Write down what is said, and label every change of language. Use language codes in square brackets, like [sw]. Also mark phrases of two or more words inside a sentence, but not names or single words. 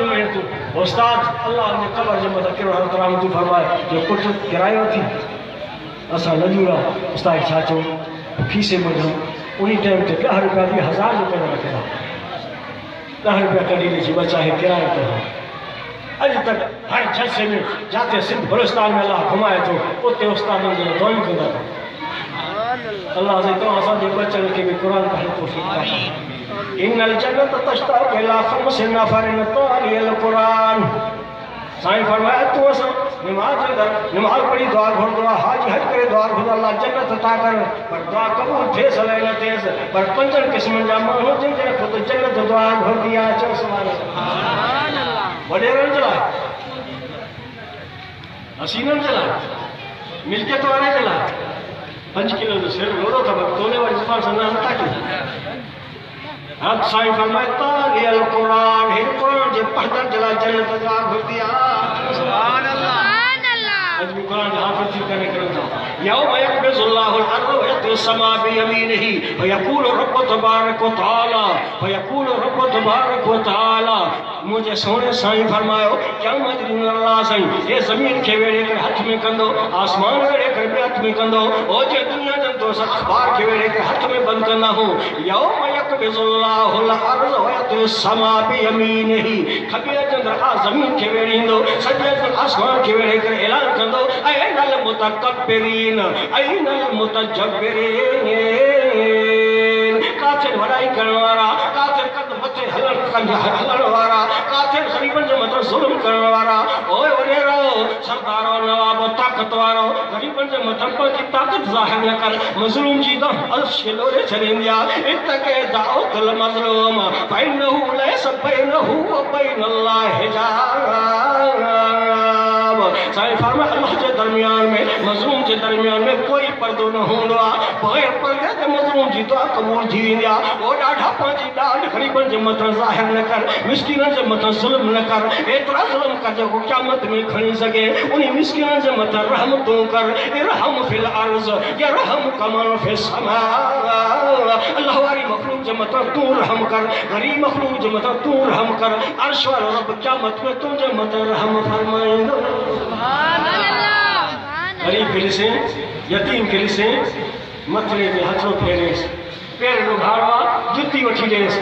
[sd] हेतु उस्ताद अल्लाह ने कबर जे मथां कहिड़ो रहमत फरमाए जो पुटु किरायो थी असां लजूरा उस्ताद छा चओ खीसे में विझूं उन टाइम ते 10 रुपया बि 1000 रुपया रखंदा 10 रुपया कढी ॾिसी बचा हे किरायो कयो अॼु तक हर जलसे में जाते सिंध बलुस्तान में अल्लाह घुमाए थो उते उस्तादनि जो दुआऊं कंदा अल्लाह से तो असांजे बचनि खे बि क़ुर पढ़ण तौफ़ीक़ अता [ar] إن الجنة تشتاق إلى خمسة نفر تالي القرآن. [sd] साईं फरमाया तू अस नमाज पढ़ी दुआ घुर दुआ हाजी हज करे दुआ घुर अल्लाह जन्नत अता कर पर दुआ कबूल थिएस अलाए न थिएस पर पंजन क़िस्मनि जा माण्हू जिन जे ख़ुद जन्नत दुआ घुर दिया चओ [ar] سبحان الله. [sd] वॾेरनि जे लाइ, हसीननि जे लाइ, मिल्कियत वारे जे लाइ 5 किलो जो सिर लोड़ो अथव तोले वारी ज़ुबान सां नथा कयूं। हक़ साईं फरमाए [ar] تالي القرآن [sd] हिन कुरान जे पढ़दड़ जे लाइ जन्नत दुआ घुर दिया [ar] سبحان الله. [sd] आज भी कुरान हाफ़िज़ थी करे करंदा [ar] يوم يقبض الله الأرض و يطوي السماء بيمينه و يقول رب تبارك و تعالى و يقول رب تبارك و تعالى. [sd] मुझे सोने साईं फरमायो क़यामत ॾींहुं अल्लाह साईं हे ज़मीन खे वेड़े करे हथ में कंदो आसमान वेड़े करे ॿिए हथ में कंदो ओ जे दुनिया जंतो असां अख़बार खे वेड़े करे हथ में बंदि कंदा हूं। [ar] يوم يقبض الله الأرض و يطوي السماء بيمينه [sd] खॿे हथ आ ज़मीन खे वेड़ींदो सॼे हथ आसमान खे वेड़े करे ऐलान कंदो [ar] أين المتكبرين أين المتجبرين. [sd] काथे वॾाई करण वारा, काथे कद मथे हलण वारा, काथे ग़रीबनि जे मथां ज़ुल्म करण वारा। ओए वॾेरो सरदारो नवाब ताक़त वारो ग़रीबनि जे मथां पंहिंजी ताक़त ज़ाहिर न कर मज़लूम जी त अर्श खे लोड़े छॾींदी आहे। [ar] اتق دعوة المظلوم فإنه ليس بينه و بين الله حجاب. [sd] साईं फरमाए अल्लाह जे दरमियान में मज़लूम जे दरमियान में कोई पर्दो न हूंदो आहे। बग़ैर पर्दे ते मज़लूम जी दुआ क़बूल थी वेंदी आहे। ओ ॾाढा पंहिंजी ॾाढ ग़रीबनि जे मथां ज़ाहिर न कर मिस्किननि जे मथां ज़ुल्म न कर एतिरा ज़ुल्म कर जेको क़यामत में खणी सघे। उन मिस्किननि जे मथां रहम तूं कर [ar] ارحم في الأرض يرحمك من في السماء. [sd] अल्लाह वारी मख़लूक जे मथां तूं रहम कर ग़रीब मख़लूक जे मथां तूं रहम कर अर्श वारो रब क़यामत में तुंहिंजे मथां रहम फरमाईंदो। गरीब खे ॾिसे यतीम खे ॾिसे मथड़े ते हथो फेरेसि पेर लुघाड़ो आहे जुती वठी ॾेसि।